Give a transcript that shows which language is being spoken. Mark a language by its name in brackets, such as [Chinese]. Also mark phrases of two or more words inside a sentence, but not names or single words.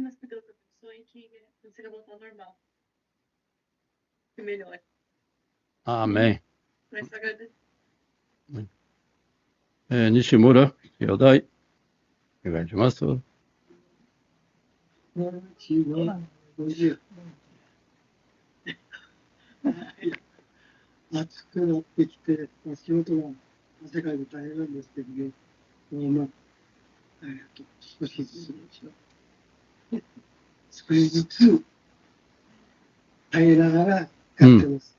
[Portuguese] Mas que Deus abençoe e que consiga voltar ao normal. Que melhore. Amém. Mas agradecer. Nishimura, Yodai, obrigado. Bom dia. [Japanese] 暑くなってきて、仕事が汗かいて大変なんですけどね、少しずつ耐えながらやってます。